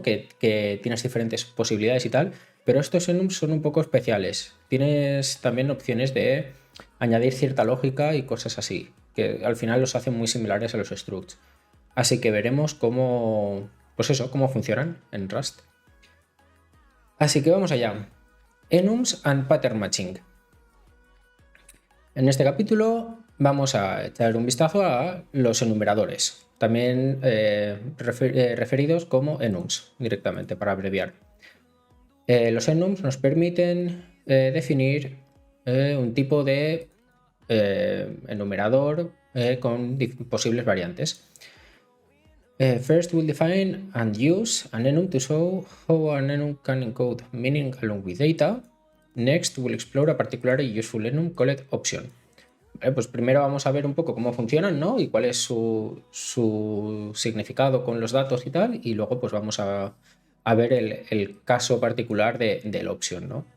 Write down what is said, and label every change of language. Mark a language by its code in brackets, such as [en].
[es] Que tienes diferentes posibilidades y tal, pero estos enums son un poco especiales. Tienes también opciones de añadir cierta lógica y cosas así, que al final los hacen muy similares a los structs. Así que veremos cómo funcionan en Rust. Así que vamos allá. [en] Enums and Pattern Matching. [es] En este capítulo vamos a echar un vistazo a los enumeradores, también referidos como enums directamente, para abreviar. Los enums nos permiten definir un tipo de enumerador con posibles variantes. [en] First, we'll define and use an enum to show how an enum can encode meaning along with data. Next, we'll explore a particularly useful enum called option. [es] Pues primero vamos a ver un poco cómo funcionan, ¿no? Y cuál es su significado con los datos y tal, y luego pues vamos a ver el caso particular del option, ¿no?